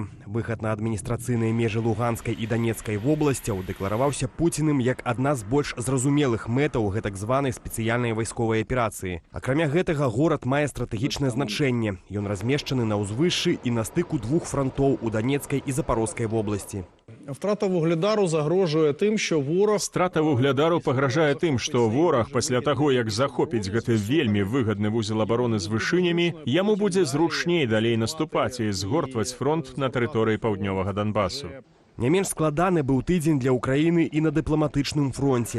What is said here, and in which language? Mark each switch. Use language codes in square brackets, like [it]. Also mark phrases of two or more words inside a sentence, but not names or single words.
[be] Выхад на адміністрацыйныя межы Луганскай і Данецкай вобласцяў дэклараваўся Пуціным як адна з больш зразумелых мэтаў гэтак званай спецыяльнай вайсковай аперацыі. Акрамя гэтага, горад мае стратэгічнае значэнне. Ён размешчаны на ўзвышшы і на стыку двух франтоў у Данецкай і Запарозскай вобласці. [uk] Втрата Вугледару загрожує тим, що ворог... [be] Страта Вугледару пагражае тым, што вораг пасля таго, як захопіць гэты вельмі выгадны вузел абароны з вышынямі, яму будзе зручней далей наступаць і згортваць фронт на тэрыторыі паўднёвага Донбасу. Не менш складаны быў тыдзень для Украіны і на дыпламатычным фронце.